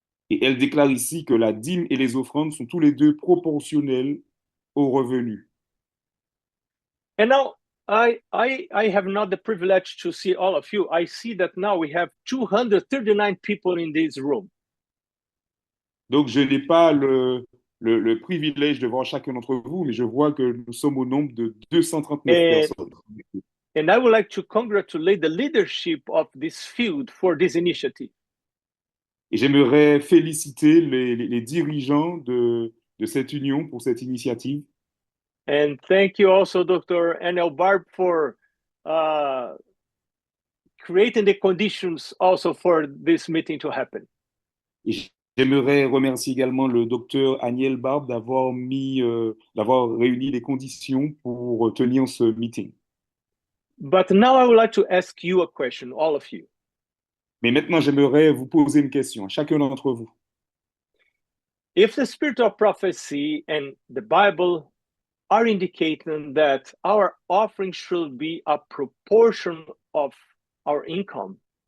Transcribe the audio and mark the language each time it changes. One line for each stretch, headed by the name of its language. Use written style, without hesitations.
French: Et elle déclare ici que la dîme et les offrandes sont tous les deux proportionnels aux revenus.
English: And now I have not the privilege to see all of you. I see that now we have 239 people in this room.
French: Donc, je n'ai pas le privilège de voir chacun d'entre vous, mais je vois que nous sommes au nombre de 239 personnes.
English: And I would like to congratulate the leadership of this field for this initiative.
French: Et j'aimerais féliciter les dirigeants de cette union pour cette initiative.
English: And thank you also, Dr. N.L. Barb, for creating the conditions also for this meeting to happen.
French: Et j'aimerais remercier également le docteur Aniel Barbe d'avoir réuni les conditions pour tenir ce meeting.
English: But now I would like to ask you a question, all of you.
French: Mais maintenant, j'aimerais vous poser une question, à chacun d'entre vous.
English: If the spirit of prophecy and the Bible are indicating that our offering should be a proportion of our income.